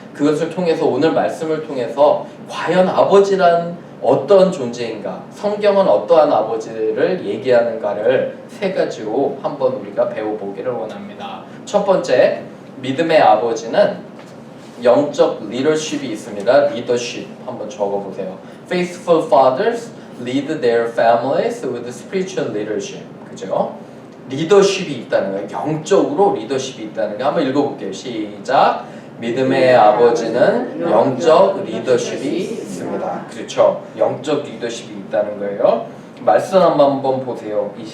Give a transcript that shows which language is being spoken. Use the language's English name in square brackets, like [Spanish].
[Korean] 그것을 통해서 오늘 말씀을 통해서 과연 아버지란 어떤 존재인가, 성경은 어떠한 아버지를 얘기하는가를 세 가지로 한번 우리가 배워보기를 원합니다. 첫 번째, 믿음의 아버지는 영적 리더십이 있습니다. 리더십 한번 적어보세요. [English] Faithful fathers lead their families with spiritual leadership. [Korean] 그죠? 리더십이 있다는 거예요. 영적으로 리더십이 있다는 거 한번 읽어볼게요. 시작. 믿음의 아버지는 영적 리더십이 있습니다. 그렇죠? 영적 리더십이 있다는 거예요. 말씀 한번 보세요.